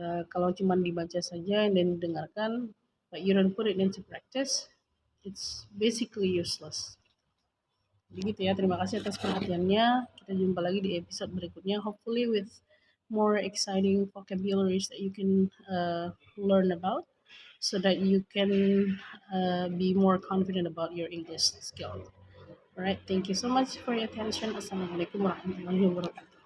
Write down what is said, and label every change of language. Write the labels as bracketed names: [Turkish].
[Indonesian] Kalau cuma dibaca saja dan didengarkan, [English] but you don't put it into practice, it's basically useless. [Indonesian] Jadi gitu ya, terima kasih atas perhatiannya. Kita jumpa lagi di episode berikutnya, [English] hopefully with more exciting vocabularies that you can learn about, so that you can be more confident about your English skill. Alright, thank you so much for your attention. [Arabic] Assalamualaikum warahmatullahi wabarakatuh.